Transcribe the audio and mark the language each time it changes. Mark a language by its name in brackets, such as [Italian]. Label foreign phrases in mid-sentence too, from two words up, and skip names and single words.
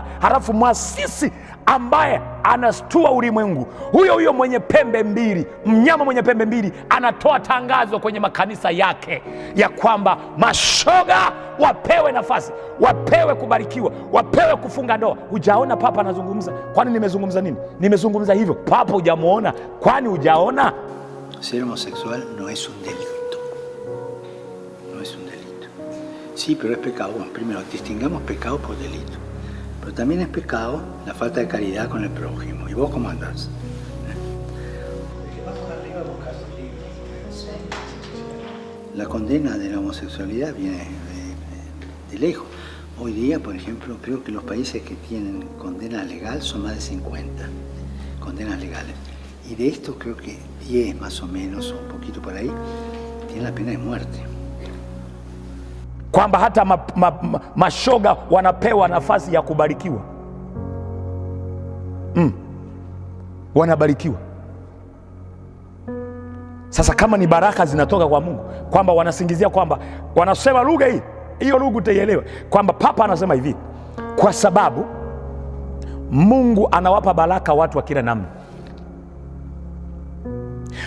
[Swahili] Halafu mwasisi ambaye anastua ulimwengu, huyo mwenye pembe mbili, mnyama mwenye pembe mbili, anatoa tangazo kwenye makanisa yake ya kwamba mashoga wapewe nafasi, wapewe kubarikiwa, wapewe kufunga ndoa. Hujaona papa anazungumza? Kwani nimezungumza nini? Nimezungumza hivyo. Papa hujamuona? Kwani hujaona? [Spanish] Ser homosexual no es un delito. No es un delito. Sí, pero es pecado. Bueno, primero, distingamos pecado por delito. Pero también es pecado la falta de caridad con el prójimo. ¿Y vos cómo andás? La condena de la homosexualidad viene de lejos. Hoy día, por ejemplo, creo que los países que tienen condena legal son más de 50 condenas legales. Y de esto creo que 10 más o menos, un poquito por ahí, tienen la pena de muerte. [Swahili] Kwamba hata mashoga wanapewa nafasi ya kubarikiwa. Wanabarikiwa. Sasa kama ni baraka zinatoka kwa Mungu, kwamba wanasingizia kwamba wanasema lugha hiyo lugha utaielewa, kwamba papa anasema hivi, kwa sababu Mungu anawapa baraka watu wa kila namna.